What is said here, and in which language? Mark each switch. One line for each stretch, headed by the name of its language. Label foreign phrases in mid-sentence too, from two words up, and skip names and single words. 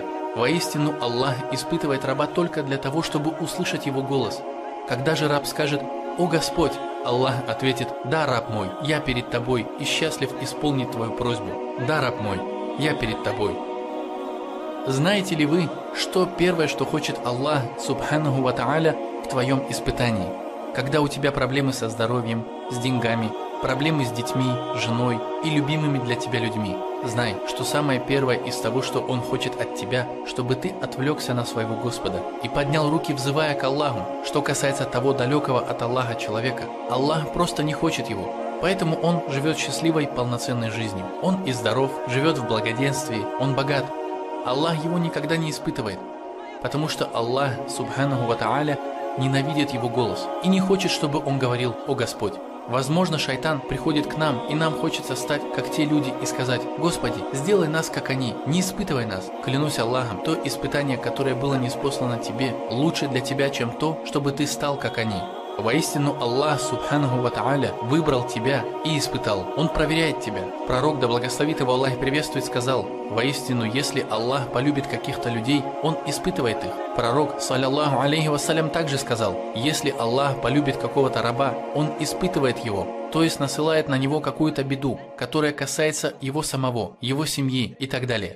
Russian: Воистину Аллах испытывает раба только для того, чтобы услышать его голос. Когда же раб скажет: о Господь, Аллах ответит: да, раб мой, я перед тобой и счастлив исполнить твою просьбу. Да, раб мой, я перед тобой. Знаете ли вы, что первое, что хочет Аллах,
Arabic: سبحانه وتعالى,
Russian: в твоем испытании? Когда у тебя проблемы со здоровьем, с деньгами, проблемы с детьми, женой и любимыми для тебя людьми, знай, что самое первое из того, что Он хочет от тебя, чтобы ты отвлекся на своего Господа и поднял руки, взывая к Аллаху. Что касается того далекого от Аллаха человека, Аллах просто не хочет его. Поэтому он живет счастливой, полноценной жизнью. Он и здоров, живет в благоденствии, он богат. Аллах его никогда не испытывает, потому что Аллах,
Arabic: سبحانه وتعالى,
Russian: ненавидит его голос и не хочет, чтобы он говорил: о Господь. Возможно, шайтан приходит к нам, и нам хочется стать, как те люди, и сказать: Господи, сделай нас, как они, не испытывай нас. Клянусь Аллахом, то испытание, которое было ниспослано тебе, лучше для тебя, чем то, чтобы ты стал, как они. Воистину Аллах,
Arabic: سبحانه وتعالى,
Russian: выбрал тебя и испытал. Он проверяет тебя. Пророк, да благословит его Аллах и приветствует, сказал: воистину, если Аллах полюбит каких-то людей, Он испытывает их. Пророк,
Arabic: صلى الله عليه وسلم,
Russian: также сказал: если Аллах полюбит какого-то раба, Он испытывает его, то есть насылает на него какую-то беду, которая касается его самого, его семьи и так далее.